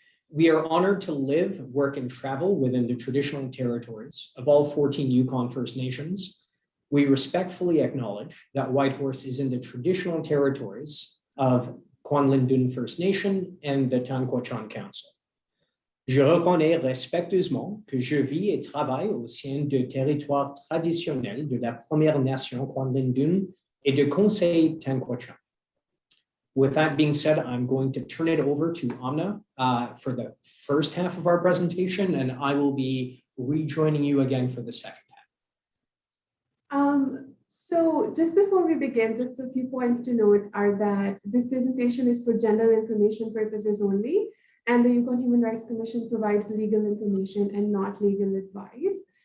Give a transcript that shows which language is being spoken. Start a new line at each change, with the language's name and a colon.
English: We are honored to live, work, and travel within the traditional territories of all 14 Yukon First Nations. We respectfully acknowledge that Whitehorse is in the traditional territories of Kwanlin Dun First Nation and the Tanquachan Council.
French: Je reconnais respectueusement que je vis et travaille au sein de territoires traditionnels de la Première Nation Kwandundun et de Conseil Tanquachan.
English: With that being said, I'm going to turn it over to Amna for the first half of our presentation, and I will be rejoining you again for the second half. So just before we begin, just a few points to note are that this presentation is for general information purposes only, and the Yukon Human Rights Commission provides legal information and not legal advice.